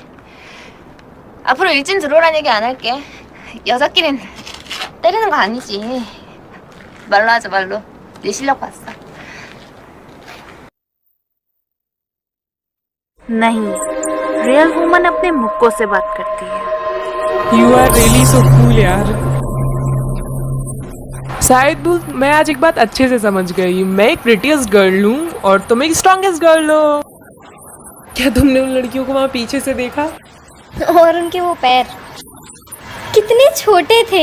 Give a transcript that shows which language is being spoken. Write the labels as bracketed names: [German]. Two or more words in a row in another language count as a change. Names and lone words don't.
[Korean] 앞으로 일진 들어오란 얘기 안 할게. 여자끼린 때리는 거 아니지. 말로 하자, 말로. 네 실력 봤어. [Hindi] नहीं, [English] real woman [Hindi] अपने मुक्कों से बात करती है। [English] You are really so cool [Hindi] यार। शायद मैं आज एक बात अच्छे से समझ गई। मैं एक [English] prettiest girl [Hindi] हूँ और तुम एक [English] strongest girl [Hindi] हो। क्या तुमने उन लड़कियों को वहाँ पीछे से देखा? और उनके वो पैर कितने छोटे थे।